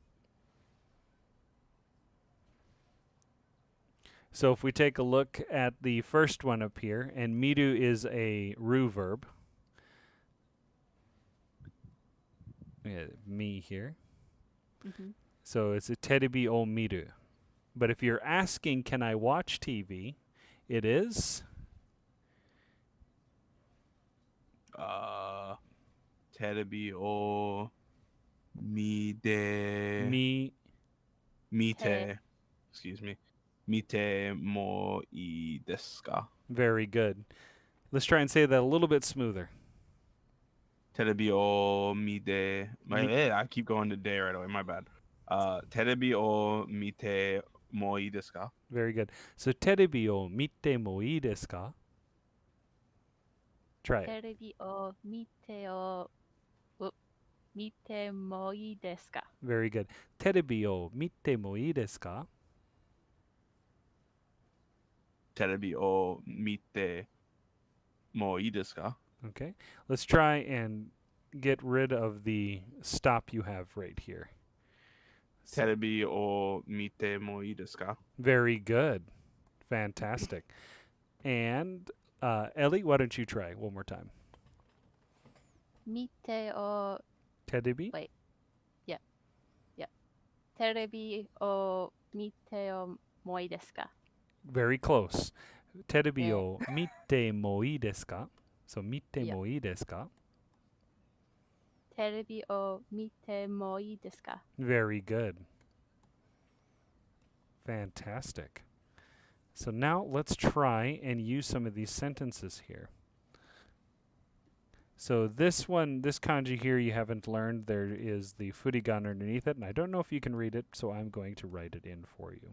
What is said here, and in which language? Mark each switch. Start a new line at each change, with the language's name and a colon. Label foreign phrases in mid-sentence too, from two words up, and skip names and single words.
English: So if we take a look at the first one up here, and miru is a ru verb. Me here. Mm-hmm. So it's a
Japanese: テレビを見る.
English: But if you're asking, can I watch TV? It is
Japanese: テレビを見で mi. mite.
English: Excuse me.
Japanese: 見てもいですか?
English: Very good. Let's try and say that a little bit smoother.
Japanese: テレビを見で.
English: I keep going to day right away. My bad.
Japanese: テレビを見てもいですか?
English: Very good. So
Japanese: テレビを見てもいいですか?
English: Try it.
Japanese: テレビを見てもいいですか?
English: Very good.
Japanese: テレビを見てもいいですか? テレビを見てもいですか?
English: Okay. Let's try and get rid of the stop you have right here. So-
Japanese: テレビを見てもいですか?
English: Very good. Fantastic. And Ellie, why don't you try one more time?
Japanese: 見てを Terebi? Wait. テレビを見てをもいいですか?
English: Very close.
Japanese: テレビを見てもいいですか? So mite
English: Yeah.
Japanese: もいいですか? テレビを見てもいいですか?
English: Very good. Fantastic. So now let's try and use some of these sentences here. So this one, this kanji here, you haven't learned. There is the furigan underneath it, and I don't know if you can read it, so I'm going to write it in for you.